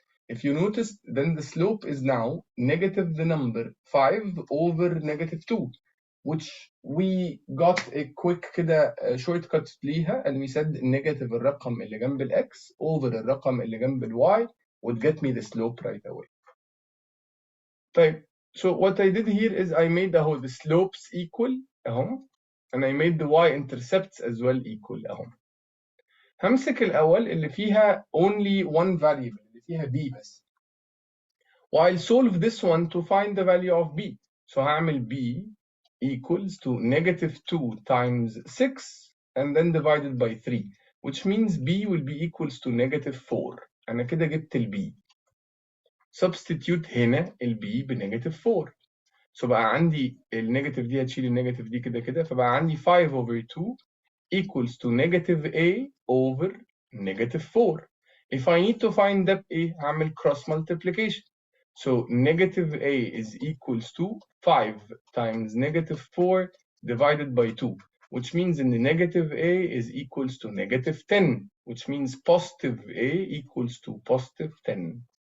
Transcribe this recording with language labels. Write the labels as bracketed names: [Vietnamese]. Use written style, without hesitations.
[English] If you notice, then the slope is now negative the number 5 over negative 2, which we got a quick [Arabic] كده [English] shortcut [Arabic] ليها, [English] and we said negative [Arabic] الرقم اللي جنب الx [English] over [Arabic] الرقم اللي جنب الy [English] would get me the slope right away. طيب, so what I did here is I made the slopes equal [Arabic] اهم, [English] and I made the y-intercepts as well equal um. [Arabic] همسك الأول اللي فيها [English] only one variable [Arabic] اللي فيها b بس. [English] While solve this one to find the value of b. So [Arabic] هعمل [English] b equals to negative 2 times 6 and then divided by 3, which means b will be equals to negative 4. [Arabic] أنا كده جبت ال b. [English] Substitute [Arabic] هنا ال b بنيجاتيف 4. So بقى عندي النيجاتيف دي هتشيل النيجاتيف دي كده كده, فبقى عندي [English] 5 over 2 equals to negative a over negative 4. If I need to find that a, [Arabic] هعمل [English] cross multiplication. So negative a is equals to 5 times negative 4 divided by 2, which means in the negative a is equals to negative 10, which means positive a equals to positive 10.